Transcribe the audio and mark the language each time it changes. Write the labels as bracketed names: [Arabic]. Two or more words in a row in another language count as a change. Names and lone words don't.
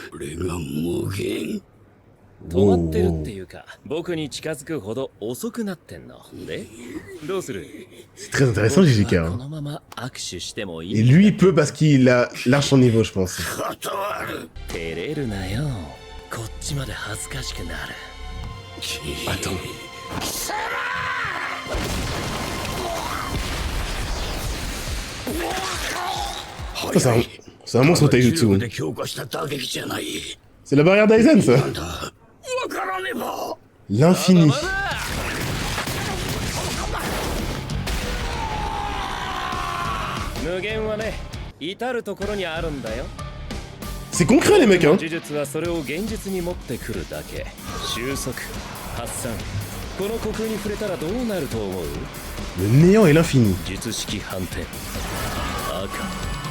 [Japanese] これが無限。止まってるっていうか、僕に近づくほど遅くなってんの。で、どうする？ [French] C'est très intéressant JJK. [Japanese] こ [French] Hein. [Japanese] のまま握手してもい [French] Et [Japanese] い？ [French] lui il peut parce qu'il a large son niveau je pense. [Japanese] 断る。照れるなよ。こっちまで恥ずかしくなる。 [French] Attends. Ça, c'est un monstre Taijutsu. [Japanese] で強化した打撃じゃない。 [French] C'est la barrière d'Aizen ça. [Japanese] なんだ。わからねば。 [French] L'infini. [Japanese] 無限はね、至るところにあるんだよ。 [French] C'est concret les mecs hein. [Japanese] 呪術はそれを現実に持ってくるだけ。収束、発散。この虚空に触れたらどうなると思う？ [French] Le néant et l'infini. [Japanese] 術式反転。赤。